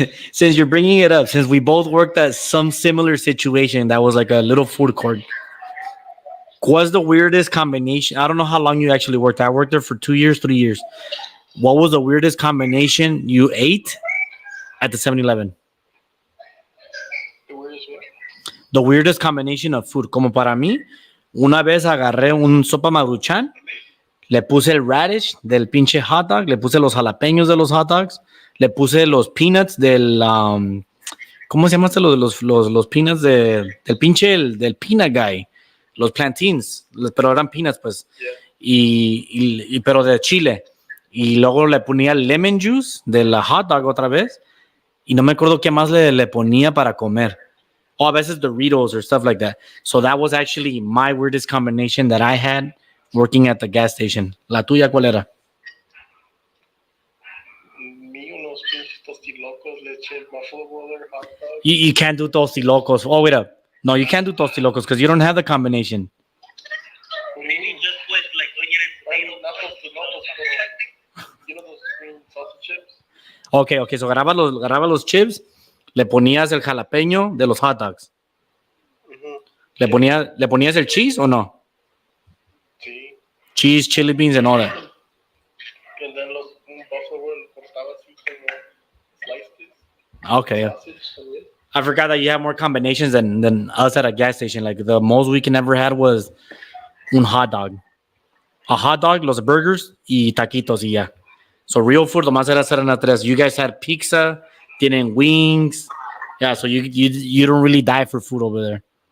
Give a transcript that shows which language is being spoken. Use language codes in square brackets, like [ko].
[en] Since you're bringing it up, since we both worked at some similar situation that was like a little food court, was the weirdest combination? I don't know how long you actually worked. I worked there for 2 years, 3 years. What was the weirdest combination you ate at the 7-Eleven? Where is it? The weirdest combination of food. [es] Como para mí, una vez agarré un sopa maruchan, le puse el radish del pinche hot dog, le puse los jalapeños de los hot dogs, le puse los peanuts del... ¿cómo se llama este? Los peanuts del pinche, del peanut guy. Los plantains, pero eran peanuts, pues. [en] Yeah. [es] Pero de Chile. Y luego le ponía lemon juice de la hot dog otra vez. Y no me acuerdo qué más le ponía para comer. O a veces [en] Doritos or stuff like that. So that was actually my weirdest combination that I had working at the gas station. [es] ¿La tuya cuál era? [en] Me, unos pinches tostilocos, leche, buffalo water, hot dog. You can't do tostilocos. Oh, wait up. No, you can't do tostilocos because you don't have the combination. Maybe just put like onion and Not potato. tostilocos, pero you know those green salsa chips? Okay. [es] So agarraba los chips, le ponías el jalapeño de los hot dogs. Mm-hmm. ¿Le ponías el cheese o no? Sí. [en] Cheese, chili beans, and all that. And then los buffalo water [es] cortaba así como [en] slices. Okay. [es] Sausage también. [en] I forgot that you have more combinations than us at a gas station. Like the most we can ever had was un hot dog. [es] A hot dog, los burgers, y taquitos, y ya. [en] So real food, [es] nomás eran a tres. [en] You guys had pizza, tienen wings. Yeah, so you don't really die for food over there.